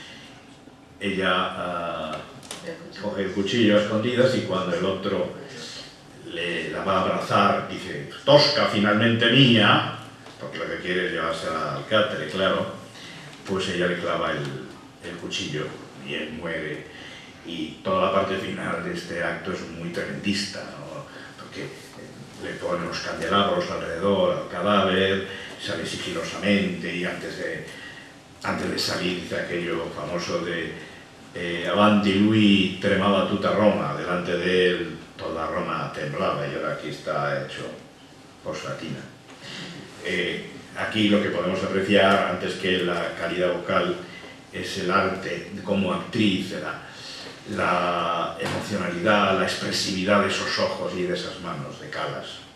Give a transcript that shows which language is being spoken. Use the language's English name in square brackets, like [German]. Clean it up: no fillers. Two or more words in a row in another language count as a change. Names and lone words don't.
[Spanish] Ella coge el cuchillo a escondidas y cuando el otro la va a abrazar, dice, Tosca, finalmente mía, porque lo que quiere es llevársela al cárcel, claro, pues ella le clava el cuchillo y él muere. Y toda la parte final de este acto es muy tremendista, ¿no? Porque le ponen los candelabros alrededor al cadáver, sale sigilosamente y antes de salir dice aquello famoso de [Italian] Avanti lui tremaba tutta Roma, [Spanish] delante de él toda Roma temblaba y ahora aquí está hecho fosfatina. Aquí lo que podemos apreciar, antes que la calidad vocal, es el arte como actriz, la emocionalidad, la expresividad de esos ojos y de esas manos de Callas.